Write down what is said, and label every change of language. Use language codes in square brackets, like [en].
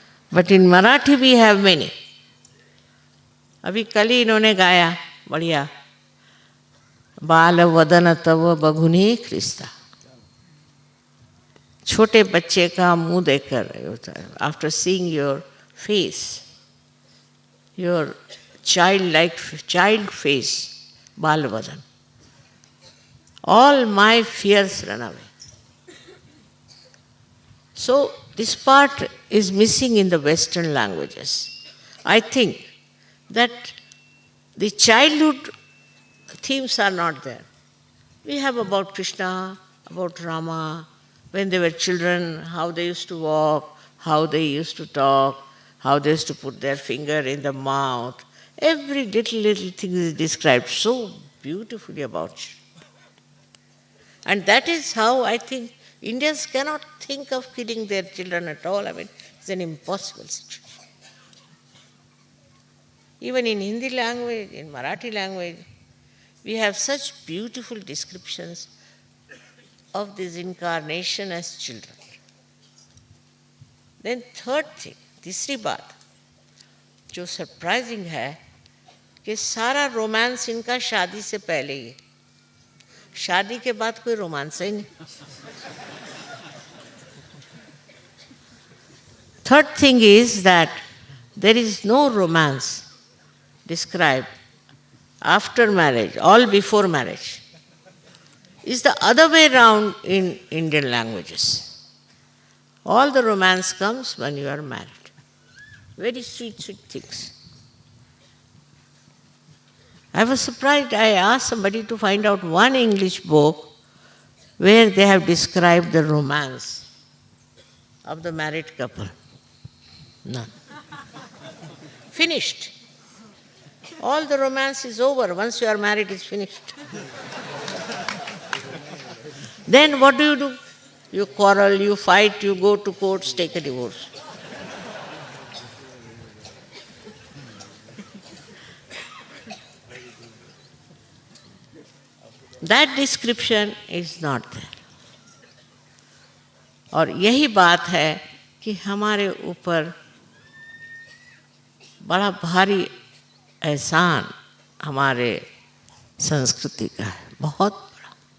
[en] But in Marathi we have many. [hi] अभी कल ही इन्होंने गाया बढ़िया, [mr] बाल वदन तव बघुनी ख्रिस्ता, [hi] छोटे बच्चे का मुंह देखकर, [en] after seeing your face, your child face, [mr] बाल वदन, [en] all my fears run away. So this part is missing in the Western languages. I think that the childhood themes are not there. We have about Krishna, about Rama, when they were children, how they used to walk, how they used to talk, how they used to put their finger in the mouth. Every little thing is described so beautifully about you. And that is how I think Indians cannot think of killing their children at all. I mean, it's an impossible situation. Even in Hindi language, in Marathi language, we have such beautiful descriptions of this incarnation as children. Then third thing, [hi] तीसरी बात जो surprising है कि सारा romance इनका शादी से पहले ही है, शादी के बाद कोई रोमांस ही नहीं. [en] Third thing is that there is no romance described after marriage, all before marriage. It's the other way around in Indian languages. All the romance comes when you are married. Very sweet things. I was surprised. I asked somebody to find out one English book where they have described the romance of the married couple. None. Finished. All the romance is over. Once you are married, it's finished. Then what do? You quarrel, you fight, you go to courts, take a divorce. That description is not there. [hi] और यही बात है कि हमारे ऊपर बड़ा भारी एहसान हमारे संस्कृति का है, बहुत बड़ा.